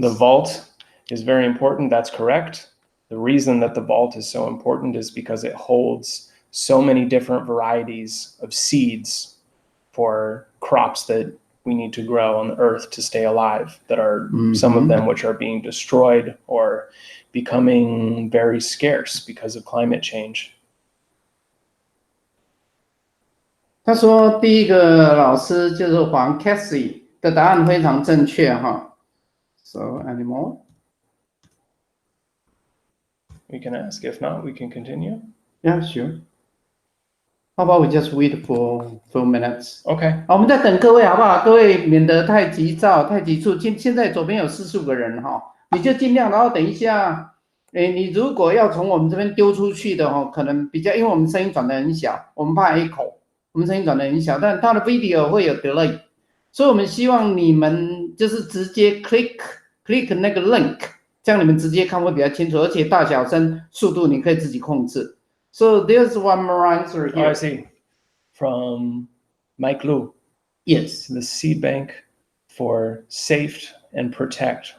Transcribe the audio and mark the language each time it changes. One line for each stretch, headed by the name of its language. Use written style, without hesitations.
English: The vault is very important. That's correct. The reason that the vault is so important is because it holds so many different varieties of seeds for crops that we need to grow on the earth to stay alive, that are some of them which are being destroyed or becoming very scarce because of climate change.
Chinese: 他说第一个老师就是黄 Cassie 的答案非常正确哈。
English: So any more? We can ask. If not, we can continue. Yeah, sure. How about we just wait for 4 minutes? Okay.
Chinese: 好，我们再等各位好不好？各位免得太急躁、太急促。现在左边有45个人哈，你就尽量，然后等一下，你如果要从我们这边丢出去的哈，可能比较，因为我们声音转得很小，我们怕 echo， 我们声音转得很小，但它的 video 会有 delay， 所以我们希望你们就是直接 click 那个 link， 这样你们直接看会比较清楚，而且大小声、速度你可以自己控制。
English: So there's one more answer here. Oh, I see. From Mike Liu. Yes. The seed bank for safe and protect.